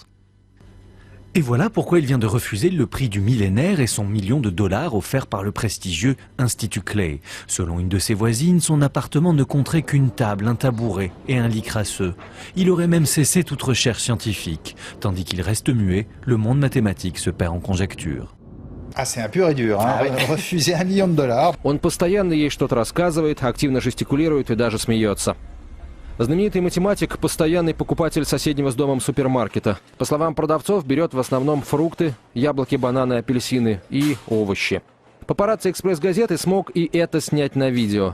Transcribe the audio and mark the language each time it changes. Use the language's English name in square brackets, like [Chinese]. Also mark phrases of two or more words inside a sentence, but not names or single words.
[French] Et voilà pourquoi il vient de refuser le prix du millénaire et son $1 million offert par le prestigieux Institut Clay. Selon une de ses voisines, son appartement ne compterait qu'une table, un tabouret et un lit crasseux. Il aurait même cessé toute recherche scientifique. Tandis qu'il reste muet, le monde mathématique se perd en conjectures. Ah, c'est un pur et dur, hein. Refuser $1 million. [Russian] Он постоянно ей что-то рассказывает, активно жестикулирует и даже смеется. Знаменитый математик – постоянный покупатель соседнего с домом супермаркета. По словам продавцов, берет в основном фрукты, яблоки, бананы, апельсины и овощи. Папарацци «Экспресс-газеты» смог и это снять на видео.